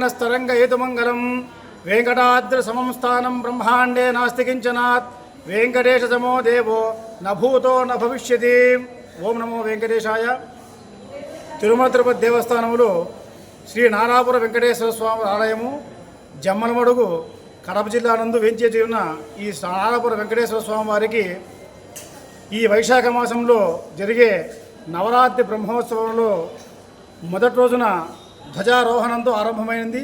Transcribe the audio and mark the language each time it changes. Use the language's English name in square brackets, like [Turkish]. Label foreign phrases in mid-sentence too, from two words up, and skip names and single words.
[Sanskrit] स्तरंग हेतुमंगलम वेंकटाद्रि समं स्थानं ब्रह्मांडे नास्ति किंचनात् वेंकटेश समो देवो न भूतो न भविष्यति। ओम नमो वेंकटेशाय। [Telugu] तिरुमల తిరుపతి దేవస్థానములో శ్రీ నారాపుర వెంకటేశ్వర స్వామి ఆలయము జమ్మలమడుగు కడప జిల్లా నందు వేంచేసి ఉన్న ఈ నారాపుర వెంకటేశ్వర స్వామి వారికి ఈ వైశాఖ మాసంలో జరిగే నవరాత్రి బ్రహ్మోత్సవంలో మొదటి రోజున ధ్వజారోహణంతో ఆరంభమైంది.